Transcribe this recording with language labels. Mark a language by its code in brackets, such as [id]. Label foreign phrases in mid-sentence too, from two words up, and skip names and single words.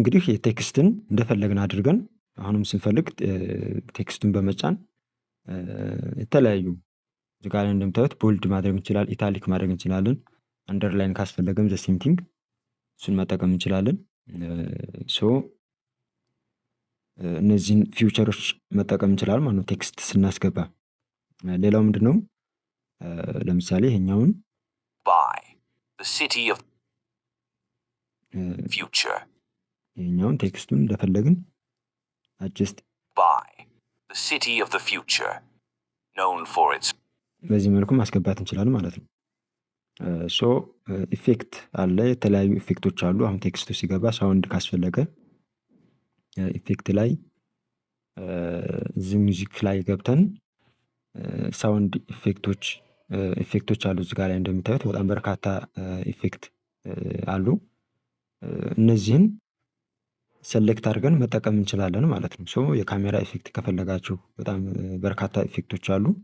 [am] እንግዲህ የቴክስትን እንደፈለግን አድርገን አሁንም ስንፈልግ ቴክስቱን በመጫን የተለያዩ እዚህ ጋር እንደምታዩት ቦልድ ማድረግ እንችላለን፣ ኢታሊክ ማድረግ እንችላለን። አንደርላይን ካስፈለገም [en] the same thing [am] እሱን መጠቀም እንችላለን። ሶ እነዚህን ፊውቸሮች መጠቀም እንችላለን ማለት ነው ቴክስት ስናስገባ። ሌላው ምንድነው ለምሳሌ ይሄኛውን [en] By the city of future. [am] ይሄኛውን ቴክስቱን እንደፈለግን አጀስት [en] By the city of the future, known for its [am] በዚህ መልኩ ማስገባት እንችላለን ማለት ነው። ሶ ኢፌክት አለ። የተለያዩ ኢፌክቶች አሉ። አሁን ቴክስቱ ሲገባ ሳውንድ ካስፈለገ ኢፌክት ላይ እዚህ ሙዚክ ላይ ገብተን [en] sound effects [am] አሉ። እዚህ ጋር ላይ እንደምታዩት በጣም በርካታ ኢፌክት አሉ። እነዚህን ሰሌክት አድርገን መጠቀም እንችላለን ማለት ነው። ሶ የካሜራ ኢፌክት ከፈለጋችሁ በጣም በርካታ ኢፌክቶች አሉ።